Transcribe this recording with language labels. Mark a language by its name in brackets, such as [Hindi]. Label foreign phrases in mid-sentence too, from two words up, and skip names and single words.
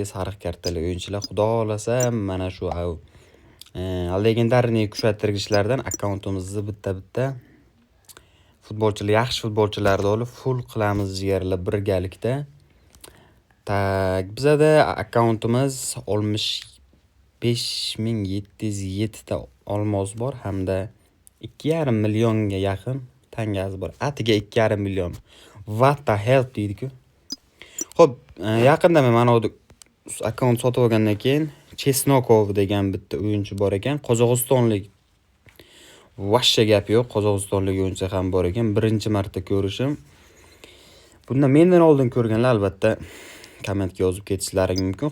[Uzbek] Sariq kartali o'yinchilar, xudo xolasa mana shu legendarniy kuchaytirgichlardan akkauntimizni bitta futbolchilar, yaxshi futbolchilarni olib full qilamiz jigarlar birgalikda. Tak, bizada akkauntimiz 65707 ta olmos bor hamda 2,5 millionga yaqin tangasi bor. Atiga 2,5 million. [English] What the hell deydi-ku. [Uzbek] Xo'p, yaqinda men mana bu akkaunt sotib olgandan keyin Chesnokov degan bitta o'yinchi bor ekan, Qozog'istonlik. Vashsha gap yo'q, Qozog'istonlik o'yinchi ham bor ekan. Birinchi marta ko'rishim. Bunda mendan oldin ko'rganlar albatta kommentga yozib ketishlaring mumkin.